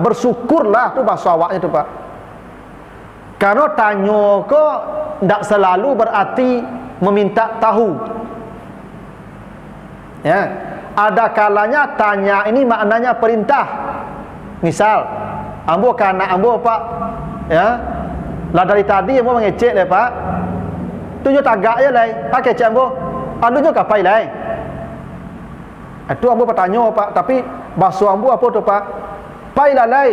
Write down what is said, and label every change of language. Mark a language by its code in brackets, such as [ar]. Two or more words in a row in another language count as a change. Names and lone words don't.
[id] Bersyukurlah tu bahasa awaknya tu, Pak. Karena tanya kok tidak selalu berarti meminta tahu. Ya, ada kalanya tanya ini maknanya perintah. Misal, [min] ambo kana ambo, Pak, ya. Lah dari tadi ambo mengecek le, Pak. Tunjuk tagak je lai. Pakai cek ambo. Anunya kapai lai. Itu ambo bertanya, Pak, tapi bahasa ambo apa tu, Pak? Pai lah lai.